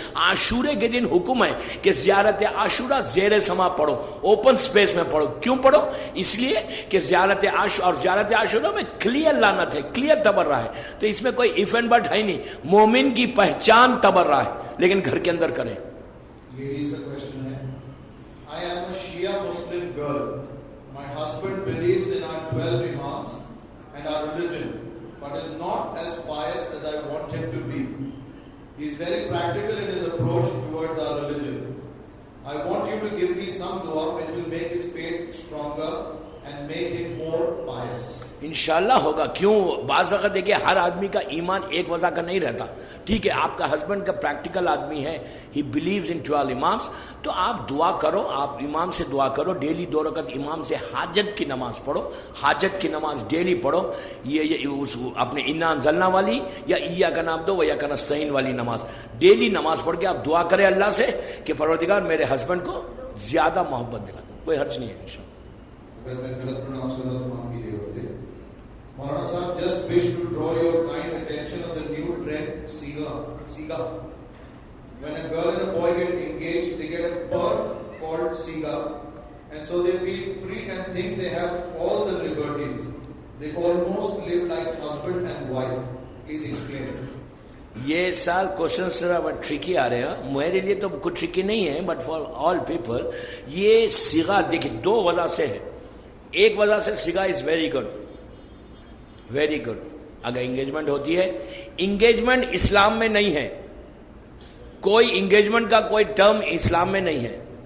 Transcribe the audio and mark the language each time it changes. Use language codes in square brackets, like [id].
[ur] عاشورے کے دن حکم ہے کہ زیارت عاشورہ زیر سما پڑھو, اوپن سپیس میں پڑھو. کیوں پڑھو؟ اس لیے کہ زیارت عاشورہ اور زیارت عاشورہ میں کلیئر لعنت ہے, کلیئر تبرہ ہے. تو اس میں کوئی [en] if and but [ur] ہے نہیں. مومن کی پہچان تبرہ ہے, لیکن گھر کے اندر کریں. لیڈیز کا کوشچن ہے, [en] I am a Shia Muslim girl. My husband believes in our 12 imams and our religion, but is not as pious as I want him to be. He is very practical in his approach towards our religion. I want you to give me some dua which will make his faith stronger and make him more pious. [ur] انشاءاللہ ہوگا. کیوں؟ بعض وقت دیکھیں ہر آدمی کا ایمان ایک وجہ کا نہیں رہتا. ٹھیک ہے, آپ کا ہسبینڈ کا پریکٹیکل آدمی ہے, [en] he believes in 12 imams, [ur] تو آپ دعا کرو, آپ امام سے دعا کرو, ڈیلی 2 رکعت امام سے حاجت کی نماز پڑھو, حاجت کی نماز ڈیلی پڑھو. یہ اپنے انا انزلنا والی یا ایاک نعبد و ایاک نستعین والی نماز ڈیلی نماز پڑھ کے آپ دعا کریں اللہ سے کہ پروردگار میرے ہسبینڈ کو زیادہ محبت دلا. کوئی حرج نہیں ہے انشاءاللہ. اگر میں غلط پروناؤنس کر رہا تو معافی دے گا. [en] Maulana Sahab, just wish to draw your kind attention of the new trend, Siga. When a girl and a boy get engaged, they get a perk called Siga, and so they feel free and think they have all the liberties. They almost live like husband and wife. Please explain it. [ur] یہ سال question ذرا Turkey آ رہے ہیں, میرے لیے تو کچھ Turkey نہیں ہے, [en] but for all people [ur] یہ سیگا دیکھیں 2 وجہ سے ہے. ایک وجہ سے سیگا [en] Is very good, very good. [ur] اگر انگیجمنٹ ہوتی ہے, انگیجمنٹ اسلام میں نہیں ہے, کوئی انگیجمنٹ کا کوئی ٹرم اسلام میں نہیں ہے.